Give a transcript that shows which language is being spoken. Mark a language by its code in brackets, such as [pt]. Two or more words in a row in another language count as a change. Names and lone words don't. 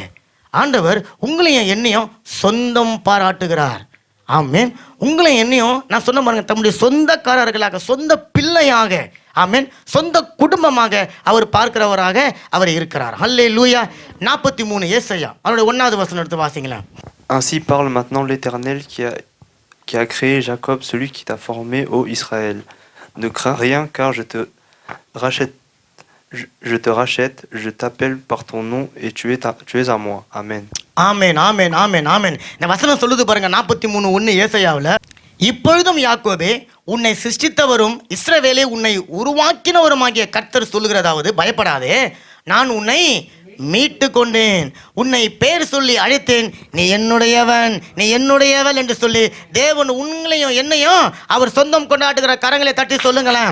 [ta] ஆண்டவர் உங்களையும் என்னையும் சொந்தம் பாராட்டுகிறார். ஆமென். உங்களையும் என்னையும் நான் சொன்ன பாருங்க, தம்முடைய சொந்தக்காரர்களாக, சொந்த பிள்ளையாக, ஆமென், சொந்த குடும்பமாக அவர் பார்க்கிறவராக அவர் இருக்கிறார். அல்லேலூயா. 43 ஏசாயா அவருடைய 1வது வசனம் எடுத்து வாசிங்களேன். [fr] Ainsi parle maintenant l'Éternel qui a créé Jacob, celui qui t'a formé, ô Israël. Ne crains rien, car je te rachète, je t'appelle par ton nom et tu es à moi. Amen. [ta] ஆமென், ஆமென், ஆமென், ஆமென். இந்த வசனம் சொல்லுது பாருங்க 43:1 ஏசாயாவில். இப்பொழுதும் யாக்கோபே, உன்னை சிருஷ்டித்தவரும் இஸ்ரவேலே உன்னை உருவாக்கினவருமாகிய கர்த்தர் சொல்லுகிறதாவது, பயப்படாதே, நான் உன்னை மீட்டு கொண்டேன், உன்னை பேர் சொல்லி அழைத்தேன், நீ என்னுடையவன், நீ என்னுடையவள் என்று சொல்லி தேவன் உங்களையும் என்னையும் அவர் சொந்தம் கொண்டாடுகிற கரங்களை தட்டி சொல்லுங்களேன்.